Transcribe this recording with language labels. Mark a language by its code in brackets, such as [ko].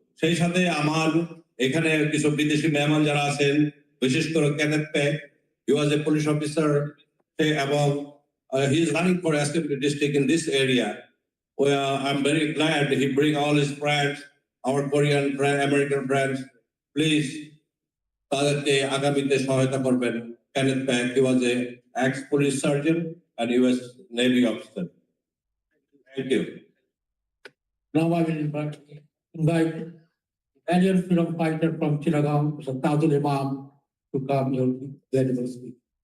[bn] সেই সাথে আমার এখানে কিছু বিদেশি মেহমান যারা আছেন, বিশেষ করে [en] Kenneth Pack, he was a police officer এবং he is running for Assembly district in this area. Well, I'm very glad he bring all his friends, our Korean friends, American friends. [bn] Please, তাদেরকে আগামীতে সহায়তা করবেন। [en] Kenneth Pack, he was a ex-police sergeant and US Navy officer. Thank you. Now I will invite Italian freedom fighter from Chittagong, Mr. Tajul Imam, to come here to deliver speech.